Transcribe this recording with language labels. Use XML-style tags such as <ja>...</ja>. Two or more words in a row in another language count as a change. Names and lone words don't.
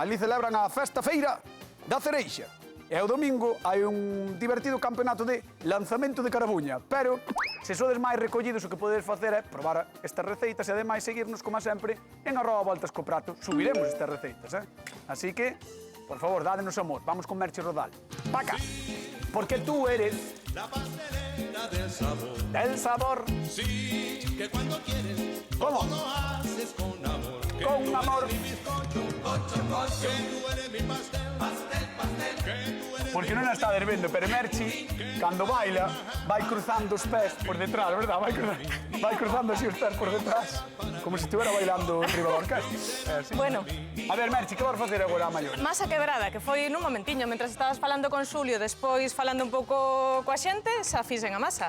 <gl>Ali celebran a festa feira da cereixa. E o domingo hai un divertido campeonato de lanzamento de carabuña. Pero, se sodes máis recollidos, o que podedes facer é probar estas receitas e ademais seguirnos, como sempre, en @voltascoprato. Subiremos estas receitas, Así que, por favor, dádenos amor. Vamos con Merche Rodal. Paca.</gl> <es>Porque tú eres La pastelera del sabor. del sabor. Sí, que cuando quieres, ¿Cómo? lo haces con amor. Que Con tú amor. eres mi bizcocho, que tú eres mi pastel, que tú eres</es> <gl>Porque non a estades vendo, pero Merchi, cando baila, vai cruzando os pés por detrás, verdad? Vai cruzando así os pés por detrás, como se estivera bailando en riba da orquesta. É así. Bueno. A ver, Merchi, que vas facer agora a maior? Masa quebrada, que foi nun momentiño, mentras estabas falando con Xulio, despois falando un pouco coa xente, xa fixen a masa.</gl>